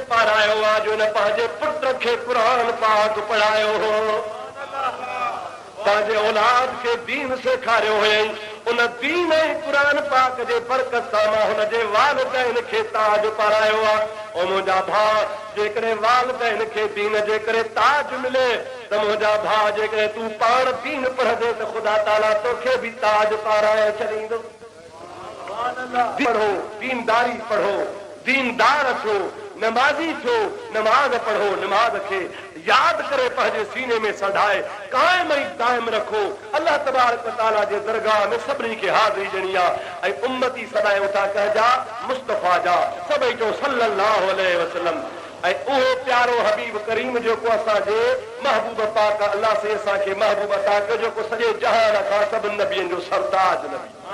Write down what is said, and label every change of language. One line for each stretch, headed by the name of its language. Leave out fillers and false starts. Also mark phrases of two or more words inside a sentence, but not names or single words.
Sindhi: पारायो आहे जो इन पंहिंजे पुट खे क़ुरान पाक पढ़ायो हो पंहिंजे औलाद खे दीन सेखारियो हुयईं उन दीन ऐं क़ुरान पाक जे बरकत सां मां हुनजे वालिदैन खे ताज पारायो आहे ऐं मुंहिंजा भाउ जेकॾहिं वालिदैन खे दीन जे करे ताज मिले त मुंहिंजा भाउ जेकॾहिं तूं पाण दीन पढ़ंदे त ख़ुदा ताला तोखे बि ताज पाराए छॾींदो पढ़ो दीनदारी पढ़ो दीनदार थियो नमाज़ी थियो नमाज़ पढ़ो नमाज़ खे याद करे पंहिंजे सीने में सधाए कायम ऐं दाइम रखो
Arabic: الله تبارك وتعالى
Sindhi: जे दरगाह में सभिनी खे हाज़िरी ॾियणी आहे ऐं उम्मती सदाई उठा कहजा मुस्तफ़ा जा सभई जो
Arabic: صلى الله عليه وسلم
Sindhi: ऐं उहो प्यारो हबीब करीम जेको असांजे महबूब पाक अल्लाह से असांखे महबूब अता कयो जेको सॼे जहान खां सभिनी नबियनि जो सरताज नबी